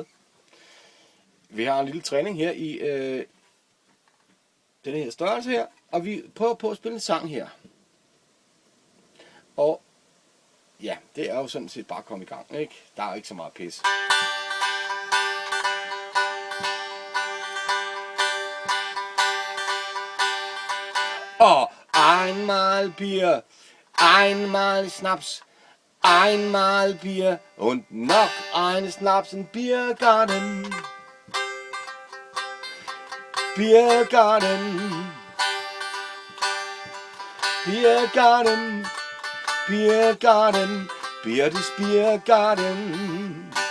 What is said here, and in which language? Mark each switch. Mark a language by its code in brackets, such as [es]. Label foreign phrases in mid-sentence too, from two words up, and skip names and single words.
[da] Vi har en lille træning her i den her størrelse her, og vi prøver på at spille en sang her. Og ja, det er jo sådan set bare at komme i gang, ikke? Der er jo ikke så meget pis. [de] Og einmal Bier, einmal Schnaps, einmal Bier und noch ein Schnaps im Biergarten. Biergarten, Biergarten, Biergarten, Birtes Biergarten.